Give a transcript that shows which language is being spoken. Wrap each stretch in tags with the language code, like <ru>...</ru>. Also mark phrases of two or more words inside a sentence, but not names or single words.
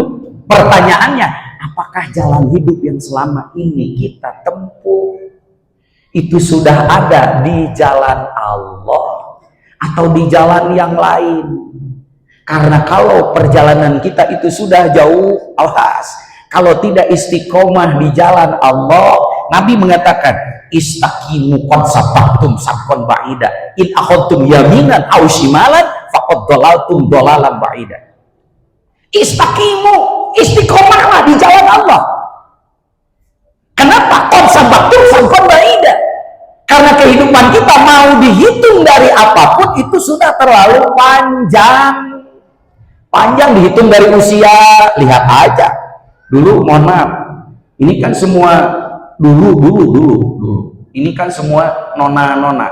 <id>Pertanyaannya, apakah jalan hidup yang selama ini kita tempuh itu sudah ada di jalan Allah atau di jalan yang lain? Karena kalau perjalanan kita itu sudah jauh, awas, kalau tidak istiqomah di jalan Allah, Nabi mengatakan,</id> <ar>استقيموا قد سبقتم سبقا بعيدا إن أخذتم يمينا أو شمالا فقد ضللتم ضلالا بعيدا.</ar> <id>Istaqimu, istiqomahlah di jalan Allah. Kenapa?</id> <ar>قد سبقتم سبقا بعيدا.</ar> <id>Karena kehidupan kita mau dihitung dari apapun itu sudah terlalu panjang dihitung dari usia. Lihat aja dulu, mohon maaf, ini kan semua dulu. Ini kan semua nona.</id>